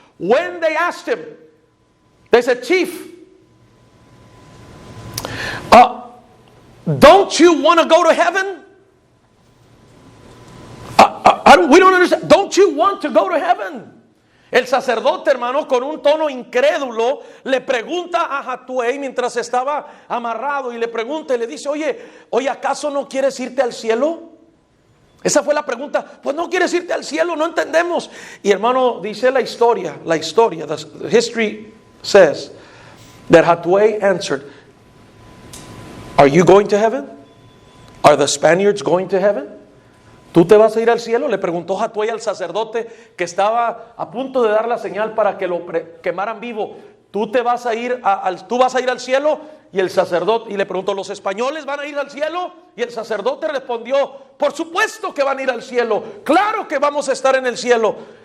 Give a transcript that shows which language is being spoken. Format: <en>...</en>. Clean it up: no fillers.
<en>When they asked him, they said, "Chief, don't you want to go to heaven? We don't understand. Don't you want to go to heaven?"</en> <es>El sacerdote, hermano, con un tono incrédulo, le pregunta a Hatuey mientras estaba amarrado y le pregunta y le dice, oye, ¿acaso no quieres irte al cielo? Esa fue la pregunta. Pues no quieres irte al cielo, no entendemos. Y hermano, dice la historia,</es> <en>the history says that Hatuey answered, "Are you going to heaven? Are the Spaniards going to heaven?"</en> <es>¿Tú te vas a ir al cielo? Le preguntó Hatuey al sacerdote que estaba a punto de dar la señal para que lo quemaran vivo. ¿Tú vas a ir al cielo? Y el sacerdote, y le preguntó, ¿los españoles van a ir al cielo? Y el sacerdote respondió, por supuesto que van a ir al cielo, claro que vamos a estar en el cielo.</es>